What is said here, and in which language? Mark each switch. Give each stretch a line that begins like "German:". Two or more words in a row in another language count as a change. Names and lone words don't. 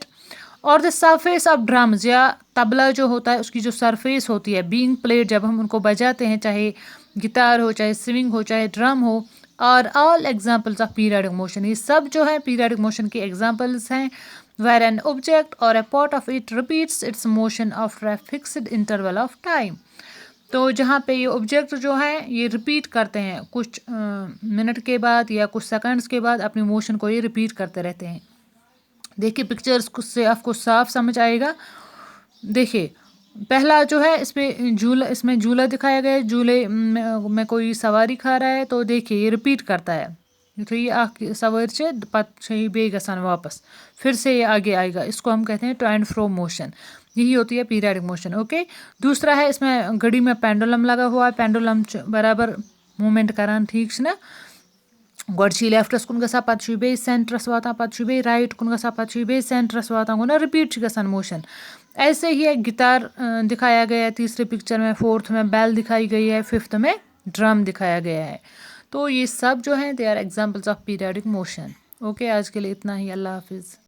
Hindi: और
English: the surface of drums,
Hindi: या तबला जो होता है उसकी जो सरफेस होती है,
English: being played,
Hindi: जब हम उनको बजाते हैं, चाहे गिटार हो, चाहे स्विंग हो, चाहे ड्रम हो. और
English: all examples of periodic motion,
Hindi: ये सब जो है
English: periodic motion
Hindi: के एग्जाम्पल्स हैं.
English: where an object or a part of it repeats its motion after a fixed interval of time.
Hindi: तो जहाँ पे ये ऑब्जेक्ट जो है ये रिपीट करते हैं कुछ मिनट के बाद या कुछ सेकंड्स के बाद, अपनी मोशन को ये रिपीट करते रहते हैं. देखिए पिक्चर्स से आपको साफ समझ आएगा. देखिए पहला जो है इसमें झूला दिखाया गया है. झूले में कोई सवारी खा रहा है, तो देखिए ये रिपीट करता है. तो ये सवारी पे
Kashmiri: बे गसान
Hindi: वापस फिर से ये आगे आएगा. इसको हम कहते हैं
English: to and fro motion.
Hindi: यही होती है
English: periodic motion.
Hindi: ओके. दूसरा है इसमें घड़ी में पेंडुलम लगा हुआ है. पेंडुलम बराबर मूवमेंट करान, ठीक है ना.
Kashmiri: गोड छी लेफ्टस कुन गसा, पत छी बे सेंटरस वाता, पत छी बे राइट कुन गसा, पत छी बे सेंटरस वाता, गो ना रिपीट छी गसान मोशन.
Hindi: ऐसे ही एक गिटार दिखाया गया है तीसरे पिक्चर में. फोर्थ में बेल दिखाई गई है. फिफ्थ में ड्रम दिखाया गया है. तो ये सब जो है
English: they are examples of periodic motion.
Hindi: ओके, आज के लिए इतना ही.
Arabic: الله حافظ.